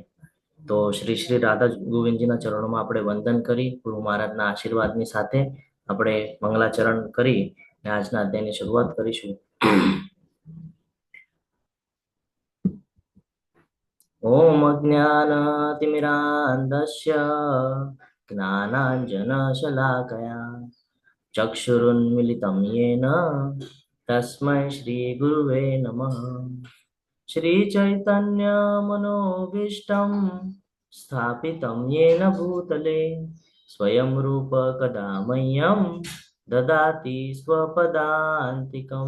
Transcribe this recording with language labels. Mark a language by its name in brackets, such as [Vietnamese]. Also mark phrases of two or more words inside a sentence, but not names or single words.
[Gujarati] તો શ્રી શ્રી રાધા ગોવિંદજીના ચરણોમાં આપણે વંદન કરી ગુરુ મહારાજના આશીર્વાદની સાથે આપણે મંગલાચરણ કરી આજના અધ્યાયની શરૂઆત કરીશું. [Sanskrit] ઓમ જ્ઞાનતિમિરાન્ધસ્ય જ્ઞાનાંજનશલાકયા ચક્ષુરુન્મિલિतं येन तस्मै श्रीगुरुवे नमः. श्रीचैतन्यमनोभीष्टं स्थापितं येन भूतले स्वयं रूप कदा मह्यं ददाति स्वपदान्तिकं.